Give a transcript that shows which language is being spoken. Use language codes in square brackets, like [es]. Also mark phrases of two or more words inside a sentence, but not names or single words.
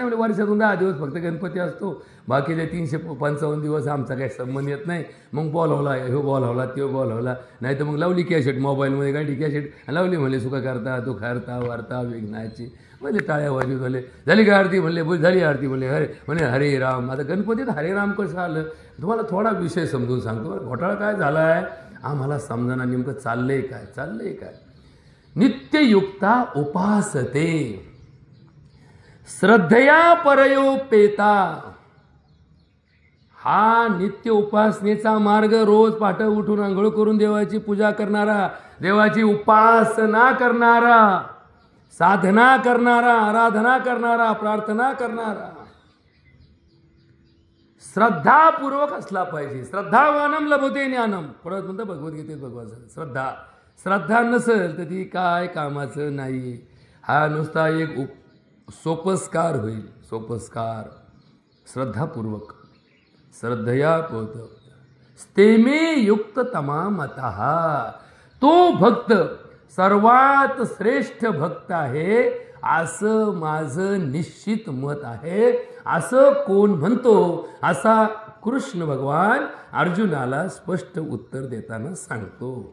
[mr] म्हणजे वर्षातून 10 दिवस फक्त गणपती असतो, बाकीचे 355 दिवस आमचा काही संबंध येत नाही. मग बोलावला, ह्यो बोलावला, त्यो बोलावला, नाही तर मग लावली कॅसेट मोबाईलमध्ये, गाडी कॅसेट लावली. म्हणले सुखा करता दुःख हरता वार्ता विघ्नाची. म्हणजे टाळ्या वाजवत झाले. झाली का आरती? म्हणले झाली आरती. म्हणे हरे राम. आता गणपतीत हरे राम कसं आलं? तुम्हाला थोडा विषय समजून सांगतो. घोटाळा काय झाला आहे आम्हाला समजाना. नेमकं चाललंय काय? [sa] नित्ययुक्ता उपासते श्रद्धया परयोपेता. [mr] हा नित्य उपासनेचा मार्ग. रोज पहाटे उठून आंघोळ करून देवाची पूजा करणारा, देवाची उपासना करणारा, साधना करणारा, आराधना करणारा, प्रार्थना करणारा. श्रद्धापूर्वक असला पाहिजे. [sa] श्रद्धावानम लभते ज्ञानम. [mr] परत म्हणतं भगवद्गीतेत भगवान श्रद्धा. श्रद्धा नसेल तर ती काय कामाचं नाही. हा नुसता एक सोपस्कार होईल. सोपस्कार. श्रद्धापूर्वक. [sa] श्रद्धया पोत स्तेमे युक्त तमामतः. [mr] तो भक्त सर्वात श्रेष्ठ भक्त आहे असं माझं निश्चित मत आहे. असं कोण म्हणतो असा कृष्ण भगवान अर्जुनाला स्पष्ट उत्तर देताना सांगतो.